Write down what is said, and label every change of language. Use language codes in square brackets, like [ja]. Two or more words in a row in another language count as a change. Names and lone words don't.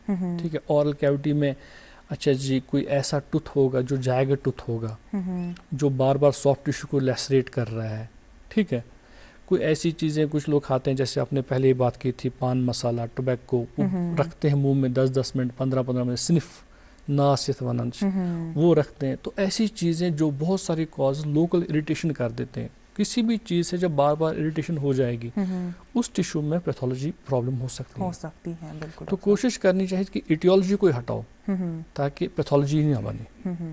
[ur] ٹھیک ہے, [en] oral cavity [ur] میں اچھا جی کوئی ایسا ٹوتھ ہوگا جو جائگا ٹوتھ ہوگا, جو بار بار [en] soft tissue [ur] کو لیسریٹ کر رہا ہے. ٹھیک ہے, کوئی ایسی چیزیں کچھ لوگ کھاتے ہیں, جیسے آپ نے پہلے ہی بات کی تھی, پان مسالہ, ٹوبیکو, رکھتے ہیں منہ میں 10-10 منٹ 15-15 منٹ, [ks] صنف ناس یتھ ونان [ur] وہ رکھتے ہیں. تو ایسی چیزیں جو بہت ساری کاز [en] local irritation [ur] کر دیتے ہیں. کسی بھی چیز سے جب بار بار اریٹیشن ہو جائے گی, اس ٹیشو میں [en] pathology problem [ur] ہو سکتی ہے. بالکل. تو کوشش کرنی چاہیے کہ ایٹیولوجی کو ہٹاؤ تاکہ پیتھولوجی نہ بنے.